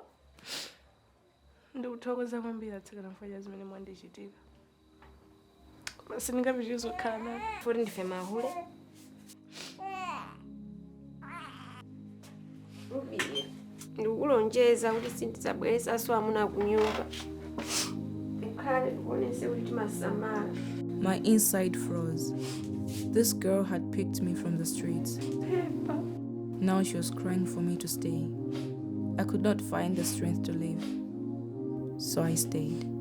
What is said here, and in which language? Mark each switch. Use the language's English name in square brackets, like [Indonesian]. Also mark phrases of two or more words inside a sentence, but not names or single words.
[Nyanja] Ndikuthokoza kwambiri atsikana mfanya zimene mwandichitika. Koma sindingapitiriza kukhala naye. Futi ndife mahule. Rubia. Ndikulonjeza kuti sindizabweresa so amuna kunyumba. [English] My inside froze. This girl had picked me from the streets. Now she was crying for me to stay. I could not find the strength to leave, so I stayed.